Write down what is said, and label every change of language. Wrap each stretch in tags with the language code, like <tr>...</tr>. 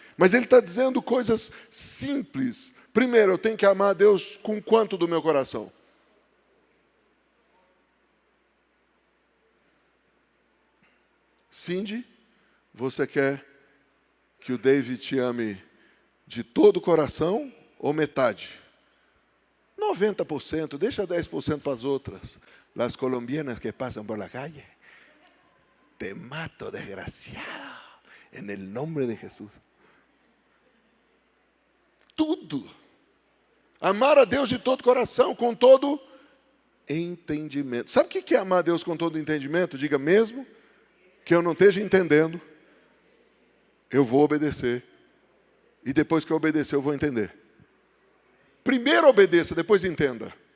<pt>Mas ele está dizendo coisas simples. Primeiro, eu tenho que amar a Deus com quanto do meu coração? Cindy, você quer que o David te ame de todo o coração ou metade? 90%, deixa 10% para as outras.</pt> <es>Las colombianas que passam por la calle. Te mato, desgraciado, en el nombre de Jesús.</es> <pt>Tudo. Amar a Deus de todo coração, com todo entendimento. Sabe o que é amar a Deus com todo entendimento? Diga, mesmo que eu não esteja entendendo, eu vou obedecer. E depois que eu obedecer, eu vou entender. Primeiro obedeça, depois entenda.</pt>